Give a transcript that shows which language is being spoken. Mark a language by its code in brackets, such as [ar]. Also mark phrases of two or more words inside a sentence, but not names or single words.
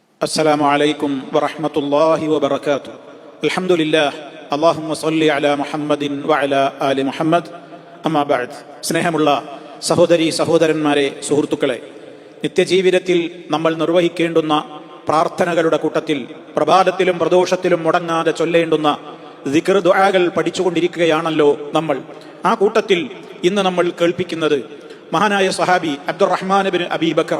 [ar] السلام عليكم ورحمة الله وبركاته. الحمد لله. اللهم صل على محمد وعلى آل محمد. أما بعد. [ml] സ്നേഹമുള്ള സഹോദരി സഹോദരന്മാരെ, സുഹൃത്തുക്കളെ, നിത്യജീവിതത്തിൽ നമ്മൾ നിർവഹിക്കേണ്ടുന്ന പ്രാർത്ഥനകളുടെ കൂട്ടത്തിൽ പ്രഭാതത്തിലും പ്രദോഷത്തിലും മുടങ്ങാതെ ചൊല്ലേണ്ടുന്ന ദിക്ർ ദുആകൾ പഠിച്ചുകൊണ്ടിരിക്കുകയാണല്ലോ നമ്മൾ. ആ കൂട്ടത്തിൽ ഇന്ന് നമ്മൾ കേൾപ്പിക്കുന്നത് മഹാനായ സഹാബി അബ്ദുറഹ്മാൻ ഇബ്നു അബീ ബക്കറ.